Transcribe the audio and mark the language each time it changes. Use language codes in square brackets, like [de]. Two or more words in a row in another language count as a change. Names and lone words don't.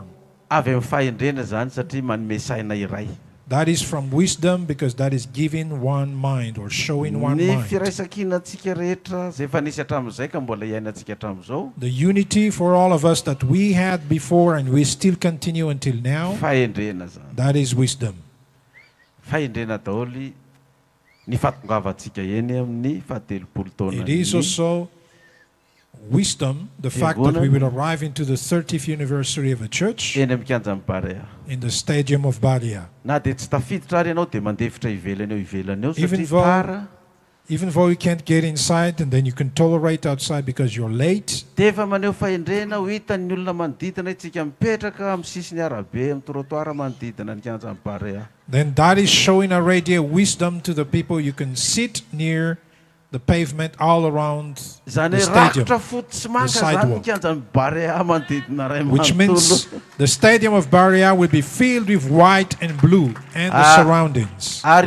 [mg] Avy amin'ny fahendrena zany satria manome saina iray. [en] That is from wisdom because that is giving one mind or showing one [mg] Ny [en] mind. [mg] firaisankinatsika rehetra zay efa nisy hatramin'izay ka mbola iainantsika hatramin'izao. [en] The unity for all of us that we had before and we still continue until now. [mg] Fahendrena zany. [en] That is wisdom. [mg] Fahendrena daholo ny fahatongavantsika eny amin'ny fahatelopolo taona. [en] It is also wisdom, the fact that we will arrive into the 30th anniversary of a church [mg] eny amin'ny kianjan'ny Barea. [en] in the stadium of Balia. [mg] Na dia tsy tafiditra ary ianao dia mandefitra ivelany eo satria tara. [en] Even though you can't get inside and then you can tolerate outside because you're late. [mg] Dia efa maneho fahendrena ho hitan'ny olona manodidina itsika mipetraka amin'ny sisiny arabe amin'ny trottoir manodidina ny kianjan'ny Barea. [en] Then that is showing already a wisdom to the people. You can sit near the pavement all around the stadium, the sidewalk. Which means the stadium of Baria will be filled with white and blue and the surroundings.